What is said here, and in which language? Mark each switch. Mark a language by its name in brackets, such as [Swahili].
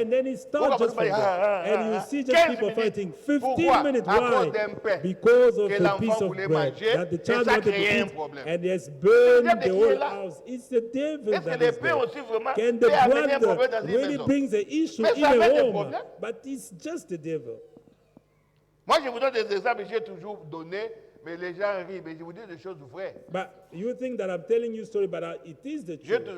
[English] And then it starts just from there. And you see just people fighting. 15 minutes. Why? Because of the piece of bread that the child wanted to eat, and has burned the whole house. It's the devil that is there. Can the brother really brings the issue in a home? But it's just the devil. [French] Moi, je vous donne des exemples, j'ai toujours donné, mais les gens rient, mais je vous dis des choses vraies. [English] But you think that I'm telling you story, but it is the truth.